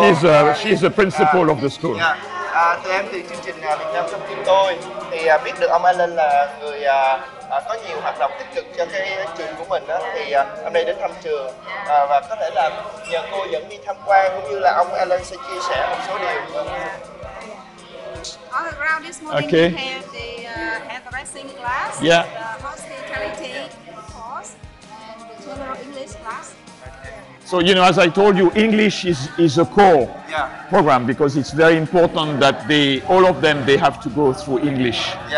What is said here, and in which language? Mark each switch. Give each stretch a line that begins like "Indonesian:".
English: She's the principal of the school.
Vietnamese: Tụi em thì chương trình Việt Nam trong tim tôi thì biết được ông Alan là người có nhiều hoạt động tích cực cho cái trường của mình đó, thì hôm nay đến thăm trường và có thể là nhờ cô dẫn đi tham quan, cũng như là ông Alan sẽ chia sẻ một số điều.
English: All around this morning we have the addressing class, the hospitality course, and the general English class. So, you know, as I told you, English is a core program, because it's very important that all of them, they have to go through English.